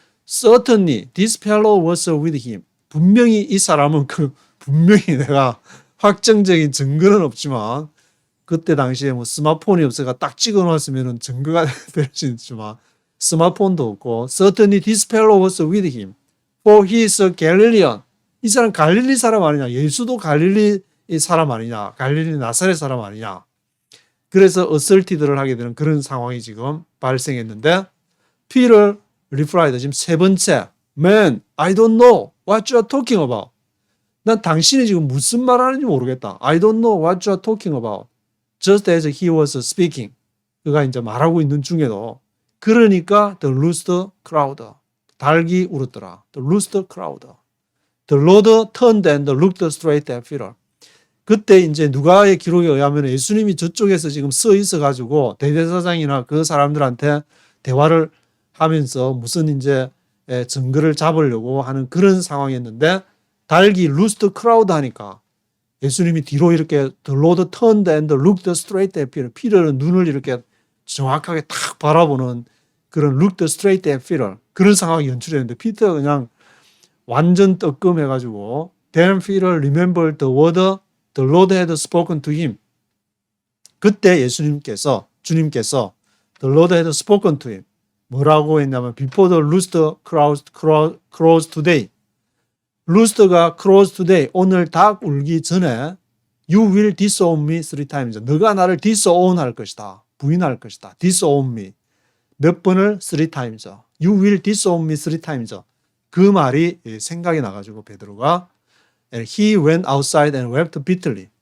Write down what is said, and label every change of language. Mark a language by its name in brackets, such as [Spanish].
[English] Certainly this fellow was with him. [Korean] 분명히 이 사람은 분명히 내가 확정적인 증거는 없지만 그때 당시에 뭐 스마트폰이 없어가 딱 찍어 놓았으면 증거가 될 수 있지만 스마트폰도 없고 [English] Certainly this fellow was with him. For he is a Galilean. [Korean] 이 사람 갈릴리 사람 아니냐? 예수도 갈릴리 사람 아니냐? 갈릴리 나사렛 사람 아니냐? 그래서 asserted를 하게 되는 그런 상황이 지금 발생했는데 [English] Peter replied. [Korean] 지금 세 번째 [English] Man, I don't know what you are talking about. [Korean] 난 당신이 지금 무슨 말하는지 모르겠다. [English] I don't know what you are talking about. Just as he was speaking. [Korean] 그가 이제 말하고 있는 중에도 그러니까 [English] the rooster crowed. [Korean] 닭이 울었더라. [English] The rooster crowed. The Lord turned and looked straight at Peter. [Korean] 그때 이제 누가의 기록에 의하면 예수님이 저쪽에서 지금 서 있어가지고 대제사장이나 그 사람들한테 대화를 하면서 무슨 이제 증거를 잡으려고 하는 그런 상황이었는데 닭이 루스트 크라우드 하니까 예수님이 뒤로 이렇게 [English] The Lord turned and looked straight at Peter. [Korean] 피터는 눈을 이렇게 정확하게 탁 바라보는 그런 [English] looked straight at Peter. [Korean] 그런 상황이 연출했는데 피터가 그냥 완전 뜨끔해가지고 [English] Then Peter remembered the word the Lord had spoken to him. [Korean] 그때 주님께서 [English] the Lord had spoken to him. [Korean] 뭐라고 했냐면 [English] before the rooster crows today. 루스터가 crows today. [Korean] 오늘 닭 울기 전에 [English] you will disown me 3 times. [Korean] 너가 나를 disown 할 것이다. 부인할 것이다. disown me. 몇 번을 [English] 3 times. You will disown me 3times죠. [Korean] 그 말이 생각이 나가지고 베드로가 [English] And he went outside and wept bitterly.